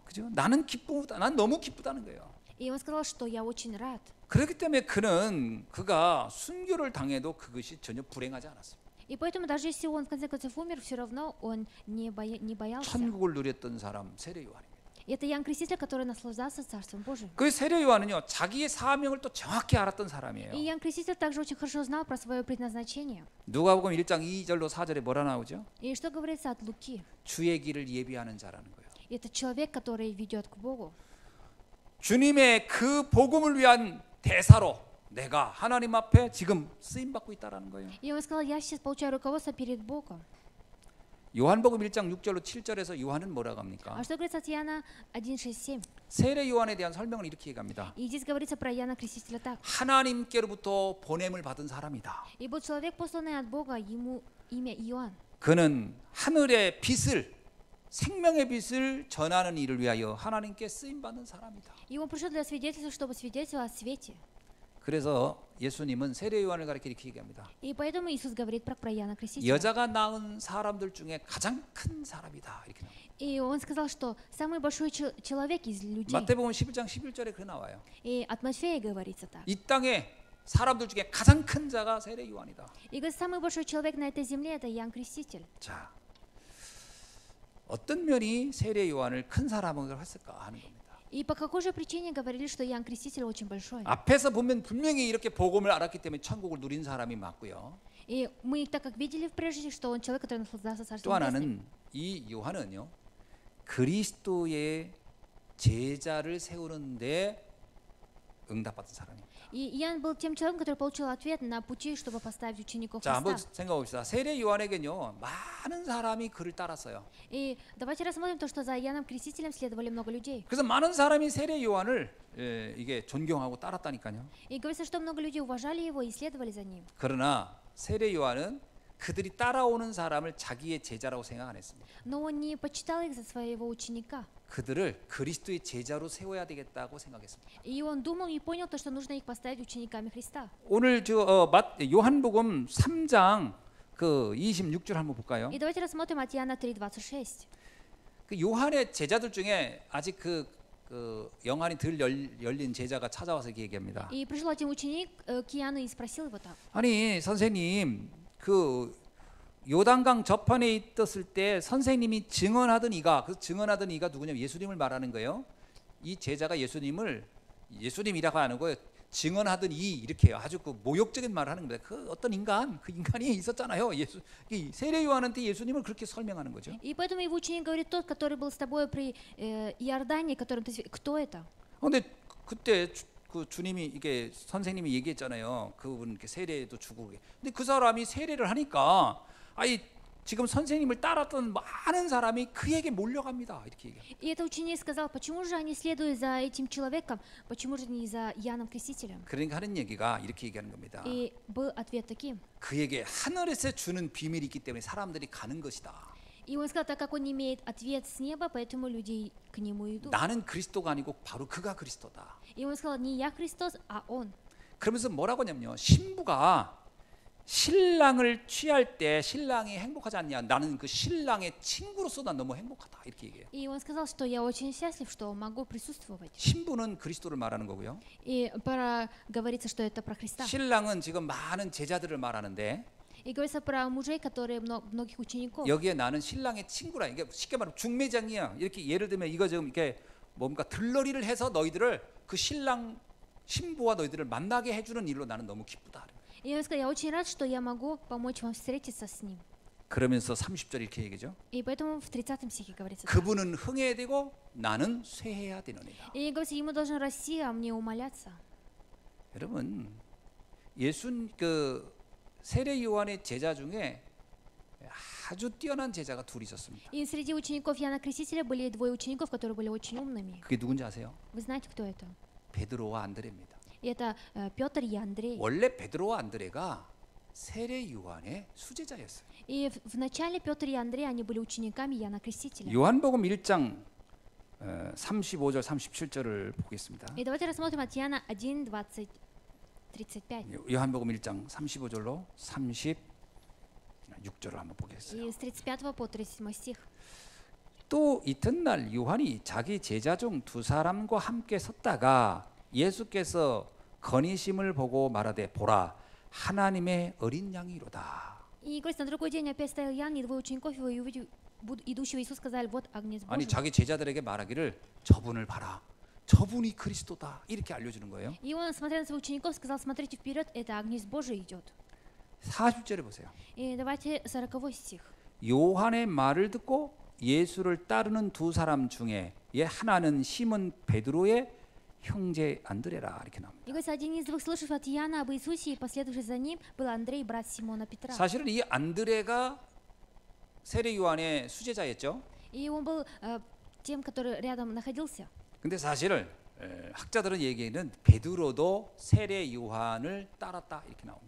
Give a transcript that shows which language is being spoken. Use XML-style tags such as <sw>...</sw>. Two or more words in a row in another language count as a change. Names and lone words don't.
<ko>그죠? 나는 기쁘다. 난 너무 기쁘다는 거예요.</ko> <ru>И он сказал, что я очень рад.</ru> <ko>그렇기 때문에 그가 순교를 당해도 그것이 전혀 불행하지 않았어요.</ko> <ru>И поэтому даже если он в конце концов умер, все равно он не боялся.</ru> <ko>천국을 누렸던 사람 세례 요한입니다.</ko> <ru>Это Иоанн Креститель, который наслаждался Царством Божьим.</ru> <ko>그 세례 요한은요 자기의 사명을 또 정확히 알았던 사람이에요.</ko> <ru>И Иоанн Креститель также очень хорошо знал про свое предназначение.</ru> <ko>누가복음 1장 2절로 4절에 뭐라 나오죠?</ko> <ru>И что говорится от Луки?</ru> <ko>주의 길을 예비하는 자라는 거예요.</ko> <ru>Это человек, который ведет к Богу.</ru> <ko>주님의 그 복음을 위한 대사로 내가 하나님 앞에 지금 쓰임 받고 있다라는 거예요.</ko> <ru>И он сказал, я сейчас получаю руководство перед Богом.</ru> <ko>요한복음 1장 6절로 7절에서 요한은 뭐라고 합니까?</ko> <ru>А что говорится от Иоанна 1:6-7?</ru> <ko>세례 요한에 대한 설명을 이렇게 얘기합니다.</ko> <ru>И здесь говорится про Иоанна Крестителя так.</ru> <ko>하나님께로부터 보냄을 받은 사람이다.</ko> <ru>И был человек, посланный от Бога, ему имя Иоанн.</ru> <ko>그는 하늘의 빛을 생명의 빛을 전하는 일을 위하여 하나님께 쓰임 받는 사람이다.</ko> <ru>И он пришел для свидетельства, чтобы свидетельствовать о свете.</ru> <ko>그래서 예수님은 세례 요한을 가리켜 이렇게 얘기합니다.</ko> <ru>И поэтому Иисус говорит про Иоанна Крестителя.</ru> <ko>여자가 낳은 사람들 중에 가장 큰 사람이다. 이렇게 나와요.</ko> <ru>И он сказал, что самый большой человек из людей.</ru> <ko>마태복음 11장 11절에 그 나와요.</ko> <ru>И от Матфея говорится так.</ru> <ko>이 땅에 사람들 중에 가장 큰 자가 세례 요한이다.</ko> <ru>И говорит, самый большой человек на этой земле это Иоанн Креститель.</ru> <ko>자, 어떤 면이 세례 요한을 큰 사람으로 했을까 하는 겁니다.</ko> <ru>И по какой же причине говорили, что Иоанн Креститель очень большой?</ru> <ko>앞에서 보면 분명히 이렇게 복음을 알았기 때문에 천국을 누린 사람이 맞고요.</ko> <ru>И мы так как видели прежде, что он человек, который наслаждался</ru> <ko>또</ko> <ru>Царством Небесным.</ru> <ko>하나는 이 요한은요 그리스도의 제자를 세우는데 응답받은 사람입니다.</ko> <ru>И Иоанн был тем человеком, который получил ответ на пути, чтобы поставить учеников</ru> <ko>자, 한번</ko> <ru>Христа.</ru> <ko>생각해 봅시다. 세례 요한에게는요 많은 사람이 그를 따랐어요.</ko> <ru>И давайте рассмотрим то, что за Иоанном Крестителем следовали много людей.</ru> <ko>그래서 많은 사람이 세례 요한을 이게 존경하고 따랐다니까요.</ko> <ru>И говорится, что много людей уважали его и следовали за ним.</ru> <ko>그러나 세례 요한은 그들이 따라오는 사람을 자기의 제자라고 생각 안 했습니다.</ko> <ru>Но он не почитал их за своего ученика.</ru> <ko>그들을 그리스도의 제자로 세워야 되겠다고 생각했습니다.</ko> <ru>И он думал и понял то, что нужно их поставить учениками Христа.</ru> <ko>오늘 요한복음 3장 그 26절 한번 볼까요?</ko> <ru>И давайте рассмотрим от Иоанна 3:26.</ru> <ko>그 요한의 제자들 중에 아직 그 그 영안이 덜 열린 제자가 찾아와서 이렇게 얘기합니다.</ko> <ru>И пришел один ученик к Иоанну и спросил его так.</ru> <ko>아니 선생님, 그 요단강 저편에 있었을 때 선생님이 증언하던 이가, 그 증언하던 이가 누구냐면 예수님을 말하는 거예요. 이 제자가 예수님이라고 하는 거예요. 증언하던 이, 이렇게 아주 그 모욕적인 말을 하는 겁니다. 그 어떤 인간, 그 인간이 있었잖아요. 이 세례 요한한테 예수님을 그렇게 설명하는 거죠.</ko> <ru>И поэтому его ученик говорит, тот, который был с тобой при Иордане, которым ты... Кто это?</ru> <ko>근데 그때 그 주님이 이게 선생님이 얘기했잖아요. 그분 이렇게 세례도 주고. 근데 그 사람이 세례를 하니까 아이 지금 선생님을 따랐던 많은 사람이 그에게 몰려갑니다. 이렇게 얘기해요.</ko> <ru>И этот ученик сказал, почему же они следуют за этим человеком, почему же не за Иоанном Крестителем?</ru> <ko>그러니까 하는 얘기가 이렇게 얘기하는 겁니다.</ko> <ru>И был ответ таким.</ru> <ko>그에게 하늘에서 주는 비밀이 있기 때문에 사람들이 가는 것이다.</ko> <ru>И он сказал, так как он имеет ответ с неба, поэтому люди к нему идут.</ru> <ko>나는 그리스도가 아니고 바로 그가 그리스도다.</ko> <ru>И он сказал, не я Христос, а он.</ru> <ko>그러면서 뭐라고 하냐면요. 신부가 신랑을 취할 때 신랑이 행복하지 않냐? 나는 그 신랑의 친구로서 난 너무 행복하다. 이렇게 얘기해요.</ko> <ru>И он сказал, что я очень счастлив, что могу присутствовать.</ru> <ko>신부는 그리스도를 말하는 거고요.</ko> <ru>И говорится, что это про Христа.</ru> <ko>신랑은 지금 많은 제자들을 말하는데</ko> <ru>И говорится про мужей, которые многих учеников.</ru> <ko>여기에 나는 신랑의 친구라. 이게 쉽게 말하면 중매장이야. 이렇게 예를 들면 이거 지금 이렇게 뭔가 들러리를 해서 너희들을 그 신랑 신부와 너희들을 만나게 해주는 일로 나는 너무 기쁘다.</ko> <ru>И он сказал, я очень рад, что я могу помочь вам встретиться с ним.</ru> <ko>그러면서 30절 이렇게 얘기죠.</ko> <ru>И поэтому в 30 стихе говорится.</ru> <ko>그분은 흥해야 되고 나는 쇠해야 되느니라.</ko> <ru>И говорится, ему должен расти, а мне умоляться.</ru> <ko>여러분, 그 세례 요한의 제자 중에 아주 뛰어난 제자가 둘이 있었습니다.</ko> <ru>И среди учеников Иоанна Крестителя были двое учеников, которые были очень умными.</ru> <ko>그게 누군지 아세요?</ko> <ru>Вы знаете, кто это?</ru> <ko>베드로와 안드레입니다.</ko> <ru>И это Петр и Андрей.</ru> <ko>원래 베드로와 안드레가 세례 요한의 수제자였어요.</ko> <ru>И в начале Петр и Андрей, они были учениками Иоанна Крестителя.</ru> <ko>요한복음 1장 35절 37절을 보겠습니다.</ko> <ru>И давайте рассмотрим от Иоанна 1, 20, 35.</ru> <ko>요한복음 1장 35절로 36절을 한번 보겠어요.</ko> <ru>И с 35 по 37 стих.</ru> <ko>또 이튿날 요한이 자기 제자 중 두 사람과 함께 섰다가 예수께서 건의심을 보고 말하되 보라 하나님의 어린 양이로다.</ko> <ru>И говорится, на другой день опять стоял Иоанн, и двое учеников его, и увидев идущего Иисуса, сказали, вот агнец</ru> <ko>아니</ko> <ru>Божий.</ru> <ko>자기 제자들에게 말하기를 저분을 봐라. 저분이 그리스도다. 이렇게 알려주는 거예요.</ko> <ru>И он, смотря на своих учеников, сказал, смотрите вперед, это агнец Божий идет.</ru> <ko>40절에 보세요.</ko> <ru>И давайте 40 стих.</ru> <ko>요한의 말을 듣고 예수를 따르는 두 사람 중에 하나는 시몬 베드로의 형제 안드레라 이렇게 나옵니다.</ko> <ru>И говорится, один из двух слышав от Иоанна об Иисусе и последовавший за ним был Андрей, брат Симона Петра.</ru> <ko>사실은 이 안드레가 세례 요한의 수제자였죠.</ko> <ru>И он был тем, который рядом находился.</ru> <ko>근데 사실은 학자들은 얘기하는 베드로도 세례 요한을 따랐다 이렇게 나옵니다.</ko>